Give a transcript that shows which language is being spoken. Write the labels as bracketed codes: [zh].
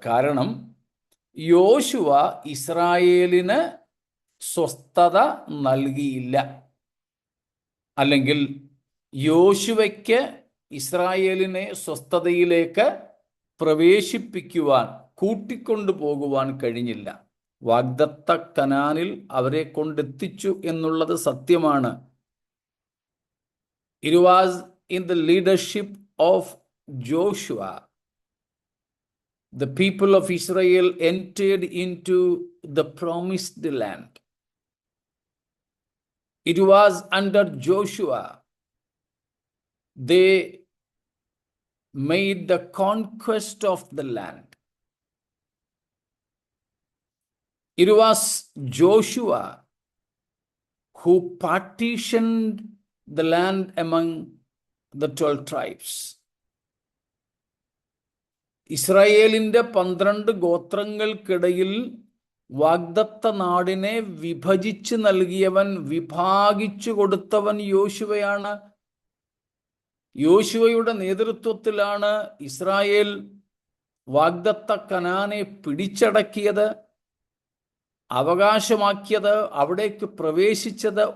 [ml] കാരണം യോശുവ ഇസ്രായേലിന് സ്വസ്ഥത നൽകിയില്ല, അല്ലെങ്കിൽ യോശുവയ്ക്ക് ഇസ്രായേലിനെ സ്വസ്ഥതയിലേക്ക് പ്രവേശിപ്പിക്കുവാൻ, കൂട്ടിക്കൊണ്ടു പോകുവാൻ കഴിഞ്ഞില്ല. വാഗ്ദത്ത കനാനിൽ അവരെ കൊണ്ടെത്തിച്ചു എന്നുള്ളത് സത്യമാണ്. [en] It was in the leadership of Joshua the people of Israel entered into the promised land. It was under Joshua they made the conquest of the land. It was Joshua who partitioned the land among the 12 tribes. [ml] ഇസ്രായേലിൻ്റെ 12 ഗോത്രങ്ങൾക്കിടയിൽ വാഗ്ദത്ത നാടിനെ വിഭജിച്ച് നൽകിയവൻ, വിഭാഗിച്ചു കൊടുത്തവൻ യോശുവയാണ്. യോശുവയുടെ നേതൃത്വത്തിലാണ് Israel വാഗ്ദത്ത കനാനെ പിടിച്ചടക്കിയത്, അവകാശമാക്കിയത്, അവിടേക്ക് പ്രവേശിച്ചത്.